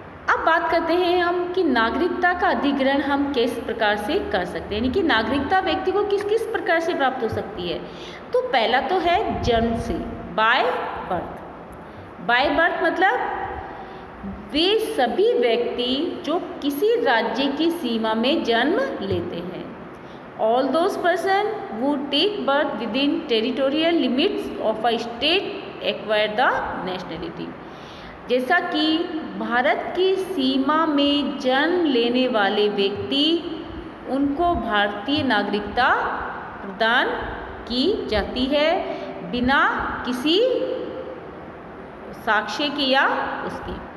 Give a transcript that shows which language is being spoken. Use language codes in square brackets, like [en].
[hi] अब बात करते हैं हम कि नागरिकता का अधिग्रहण हम किस प्रकार से कर सकते हैं, यानी कि नागरिकता व्यक्ति को किस किस प्रकार से प्राप्त हो सकती है। तो पहला तो है जन्म से, [en] By birth. [hi] बाय बर्थ मतलब वे सभी व्यक्ति जो किसी राज्य की सीमा में जन्म लेते हैं। [en] All those person who take birth within territorial limits of a state acquire the nationality। [hi] जैसा कि भारत की सीमा में जन्म लेने वाले व्यक्ति, उनको भारतीय नागरिकता प्रदान की जाती है बिना किसी साक्ष्य की या उसकी।